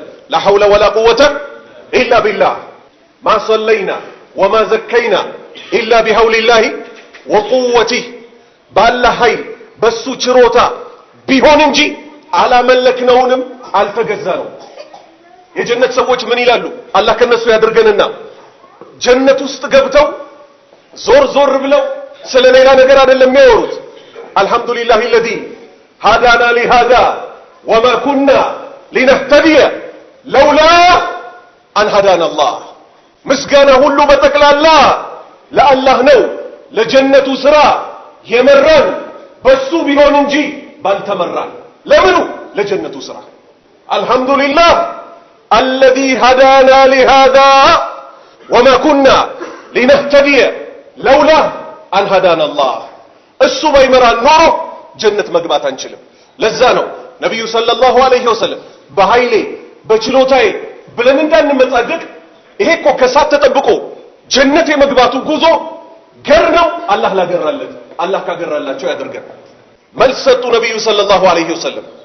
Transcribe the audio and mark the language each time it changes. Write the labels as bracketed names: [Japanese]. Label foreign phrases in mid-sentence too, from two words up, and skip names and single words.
[Arabic] لا حول ولا قوة إلا بالله ما صلينا وما زكينا إلا بحول الله وقوته [Amharic] ባላህ ኃይል በሱ ችሮታ ቢሆን እንጂ አላመለክነውንም አልተገዛነው። የጀነት ሰዎች ምን ይላሉ? አላህ ከነሱ ያድርገንና ጀነት ውስጥ ገብተው ዞር ዞር ብለው ስለ ሌላ ነገር አይደለም የሚያወሩት። አልሐምዱሊላሂ [Arabic] الذي هدانا لهذا وما كنا لنهتدي لولا أن هدانا الله [Amharic] ምስጋና ሁሉ በጠቅላላ ለአላህ ነው። ለጀነቱ ስራ የመራን በሱ ቢሆን እንጂ ባልተመራን። ለምኑ? ለጀነቱ ስራ። [Arabic] አልሐምዱሊላህ الذي هدانا لهذا وما كنا لنهتدي لولا أن هدانا [Amharic] الله እሱ ባይመራን ኖሮ ጀነት መግባት አንችልም። ለዛ ነው ነብዩ [Arabic] صلى الله عليه وسلم [Amharic] በኃይሌ በችሎታዬ ብለን እንዳንመጻደቅ ይሄ እኮ ከሳት ተጠብቆ ጀነት የመግባቱ ጉዞ ገር ነው። አላህ ላገራለት አላህ ካገራላቸው ያደርገን። መልስ ሰጡ ነብዩ [Arabic] صلى الله عليه وسلم